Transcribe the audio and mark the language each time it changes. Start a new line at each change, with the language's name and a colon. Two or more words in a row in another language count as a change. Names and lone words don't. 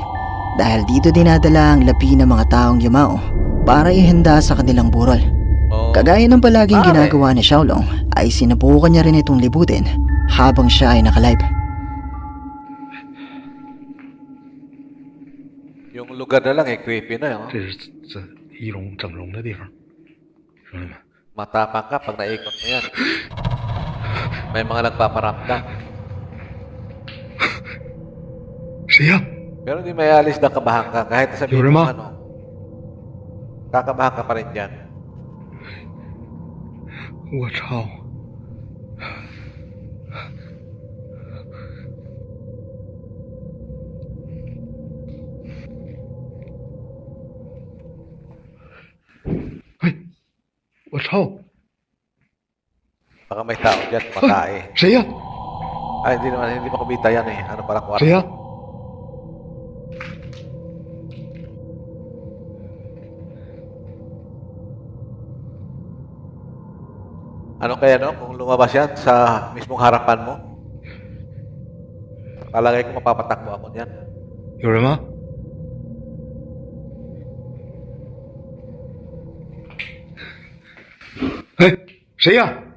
Filipino: Dahil dito dinadala ang lapi ng mga taong yumao para ihanda sa kanilang burol. Oh. Kagaya ng palaging Pare. ginagawa ni Xiaolong ay sinubukan niya rin itong libutin habang siya ay nakalive. Yung lugar na lang eh, creepy na yun.
Chinese: 这是仪容整容的地方，兄弟们，
Filipino: Matapang ka pag naikot mo yan. May mga nagpaparamdam.
Chinese: 谁呀、
Filipino: Pero hindi may alis na kabahan ka. Kahit sabihin Yuri mo ma. ano, kakabahan ka pa rin dyan.
Chinese: 我操！哎，我操！
Filipino: Baka may tao dyan, matae.
Chinese: 谁呀、
Filipino: Ay, hindi naman, hindi pa kumita yan eh. Ano pala kwarto?
Chinese: 谁呀、
Filipino: Ano kaya no? Kung lumabas yan sa mismong harapan mo, palagay ko mapapatakbo ako dyan.
Chinese: 有人吗？哎，谁呀、